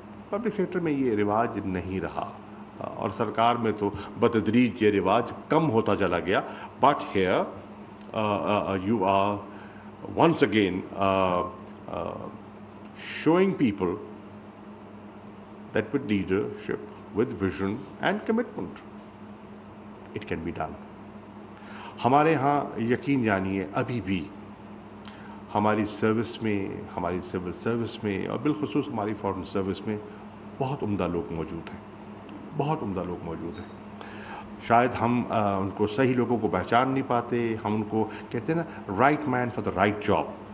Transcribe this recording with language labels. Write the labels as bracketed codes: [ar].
[ur] Public sector میں یہ رواج نہیں رہا اور سرکار میں تو بتدریج یہ رواج کم ہوتا چلا گیا. [en] But here you are once again showing people that with leadership, with vision and commitment, it can be done. [ur] ہمارے ہاں یقین جانیے ابھی بھی ہماری سروس میں, ہماری سول سروس میں اور بالخصوص ہماری فارن سروس میں بہت عمدہ لوگ موجود ہیں, بہت عمدہ لوگ موجود ہیں. شاید ہم ان کو صحیح لوگوں کو پہچان نہیں پاتے. ہم ان کو کہتے ہیں نا [en] Right man for the right job.